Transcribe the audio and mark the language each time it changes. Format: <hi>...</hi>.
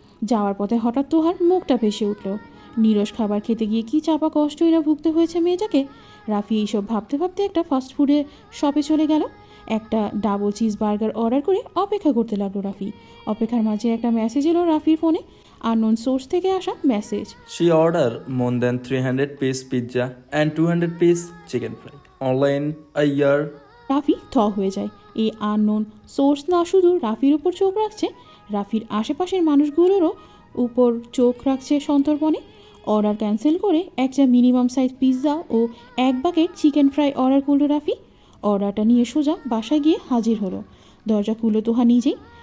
<bn>যাওয়ার পথে হঠাৎ তোহার মুখটা ভেসে উঠল। নিরস খাবার খেতে গিয়ে কি চাপা কষ্টই না ভুগতে হয়েছে মেয়েটাকে। রাফি এইসব ভাবতে ভাবতে একটা ফাস্টফুডের শপে চলে গেল। একটা ডাবল চিজ বার্গার অর্ডার করে অপেক্ষা করতে লাগলো রাফি। অপেক্ষার মাঝে একটা মেসেজ এলো রাফির ফোনে, আননোন সোর্স থেকে আসা message.</bn> <en>She ordered more than 300-piece pizza and 200-piece chicken fry. Online a year.</en> <bn>Rafi থ হয়ে যায়। এই আননোন সোর্স না শুধু রাফির উপর চোখ রাখছে, রাফির আশেপাশের মানুষগুলোরও উপর চোখ রাখছে সন্তর্পণে। অর্ডার ক্যান্সেল করে একটা মিনিমাম সাইজ পিৎজা ও 1 বাকেট চিকেন ফ্রাই অর্ডার করলো রাফি। অর্ডারটা নিয়ে সোজা বাসায় গিয়ে হাজির হলো। দরজা খুললো তোহা নিজেই।</bn>